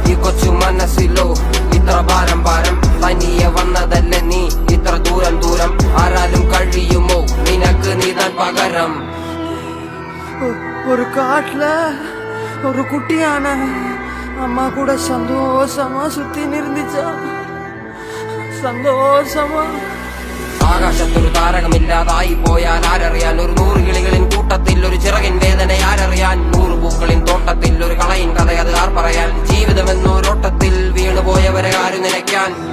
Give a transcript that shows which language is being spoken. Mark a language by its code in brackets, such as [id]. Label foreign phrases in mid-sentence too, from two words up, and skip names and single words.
[ml] കൊച്ചു മനസ്സിലോ ഇത്ര ഭാരം ഭാരം, തനിയെ വന്നതല്ലേ നീ ഇത്ര ദൂരം ദൂരം, ആരാലും കഴിയുമോ നിനക്ക് നീതാൻ പകരം. [ta] ஒரு காட்டுல ஒரு குட்டியான அம்மா கூட சந்தோஷமா சுத்தி நிறுந்துச்சா, [ml] സന്തോഷമാ. ആകാശത്തൊരു താരകമില്ലാതായി പോയാൽ ആരറിയാൻ, ഒരു 100 കിളികളിൻ കൂട്ടത്തിൽ ഒരു ചിറകിൻ വേദന ആരറിയാൻ, 100 പൂക്കളിൻ തോട്ടത്തിൽ ഒരു കളയിൻ കഥ അത് ആർ പറയാൻ, ജീവിതമെന്നൊരോട്ടത്തിൽ വീണുപോയവരെ ആര് നിലയ്ക്കാൻ.